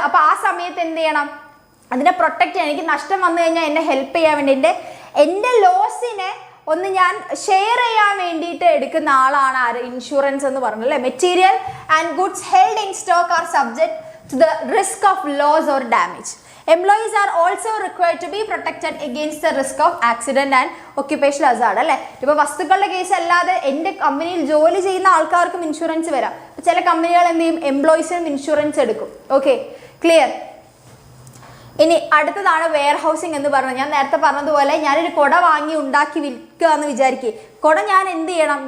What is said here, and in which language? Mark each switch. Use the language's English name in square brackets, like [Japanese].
[Malayalam] അപ്പോൾ ആ സമയത്ത് എന്ത് ചെയ്യണം, അതിനെ പ്രൊട്ടക്റ്റ് ചെയ്യാൻ, എനിക്ക് നഷ്ടം വന്നു കഴിഞ്ഞാൽ എന്നെ ഹെൽപ്പ് ചെയ്യാൻ വേണ്ടി എൻ്റെ ലോസിനെ ഒന്ന് ഞാൻ ഷെയർ ചെയ്യാൻ വേണ്ടിയിട്ട് എടുക്കുന്ന ആളാണ് ആര്, ഇൻഷുറൻസ് എന്ന് പറഞ്ഞത് അല്ലേ. [English] Material and goods held in stock are subject to the risk of loss or damage. Employees are also required to be protected against the risk of accident and occupational hazard [Malayalam] അല്ലേ. ഇപ്പോൾ വസ്തുക്കളുടെ case അല്ലാതെ എൻ്റെ കമ്പനിയിൽ ജോലി ചെയ്യുന്ന ആൾക്കാർക്കും insurance വരാം. ചില കമ്പനികൾ എന്ത് ചെയ്യും, എംപ്ലോയീസിനും ഇൻഷുറൻസ് എടുക്കും. Okay, clear? ഇനി അടുത്തതാണ് വെയർ ഹൗസിംഗ് എന്ന് പറഞ്ഞത്. ഞാൻ നേരത്തെ പറഞ്ഞതുപോലെ ഞാനൊരു കുട വാങ്ങി ഉണ്ടാക്കി വിൽക്കുക എന്ന് വിചാരിക്കുക. കുട ഞാൻ എന്ത് ചെയ്യണം?